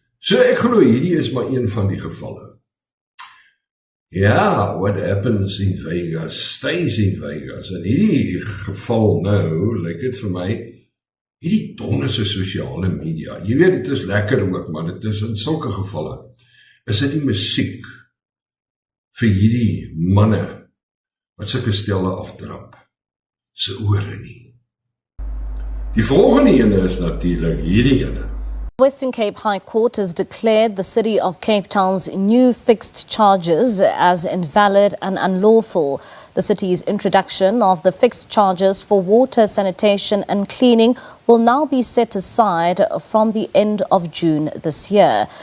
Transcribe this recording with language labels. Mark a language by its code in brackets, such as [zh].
[af] So ek glo hierdie is maar een van die gevalle. [en] Ja, what happens in Vegas, stays in Vegas. [af] En hierdie geval nou, lyk dit vir my, hierdie donnese sosiale media, jy weet, dit is lekker ook, maar dit is in sulke gevalle, is dit die musiek vir hierdie manne wat sulke stelle aftrap, se ore nie. Die volgende ene is natuurlik hierdie ene. [en] Western Cape High Court has declared the City of Cape Town's new fixed charges as invalid and unlawful. The city's introduction of the fixed charges for water, sanitation and cleaning will now be set aside from the end of June this year.